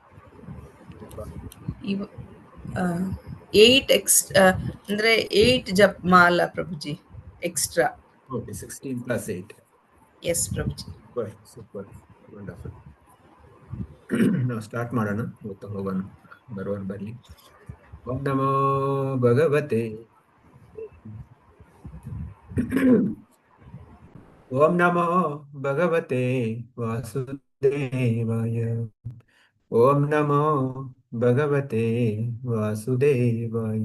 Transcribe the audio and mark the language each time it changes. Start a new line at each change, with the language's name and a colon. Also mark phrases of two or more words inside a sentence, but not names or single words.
Kannada: ಇವ 8 ಅಂದ್ರೆ 8 ಜಪ್ ಮಾಲ ಪ್ರಭುಜಿ ಎಕ್ಸ್ಟ್ರಾ.
English: ಓಕೆ, 16 plus 8. ಎಸ್ ಪ್ರಭುಜಿ. super, wonderful.
Kannada: ನಾವು ಸ್ಟಾರ್ಟ್ ಮಾಡೋಣ, ಇವತ್ತು ಹೋಗೋಣ, ಬರುವನ್ ಬರಲಿ.
Sanskrit: ಓಂ ನಮೋ ಭಗವತೆ ಓಂ ನಮೋ ಭಗವತೆ ವಾಸುದೇವಾಯ. ಓಂ ನಮೋ ಭಗವತೆ ವಾಸುದೇವಾಯ.